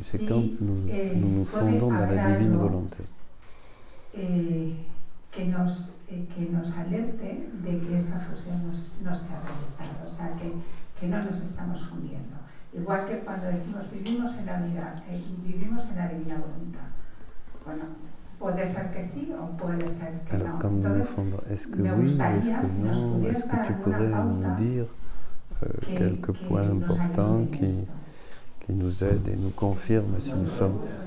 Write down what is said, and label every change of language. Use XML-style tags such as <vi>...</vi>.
<fr>C'est quand nous nous fondons dans la divine volonté.</fr> <es>Que nos alerte de que esa fusión no se ha realizado, o sea, que no nos estamos fundiendo. Igual que cuando decimos vivimos en la divina voluntad. Bueno, puede ser que sí o puede ser que</es> <fr>alors,</fr> <es>no.</es> <fr>Quand nous nous fondons, est-ce que oui, est-ce que non? Est-ce que tu pourrais nous dire quelques points importants qui nous aident et nous confirment si nous sommes...</fr>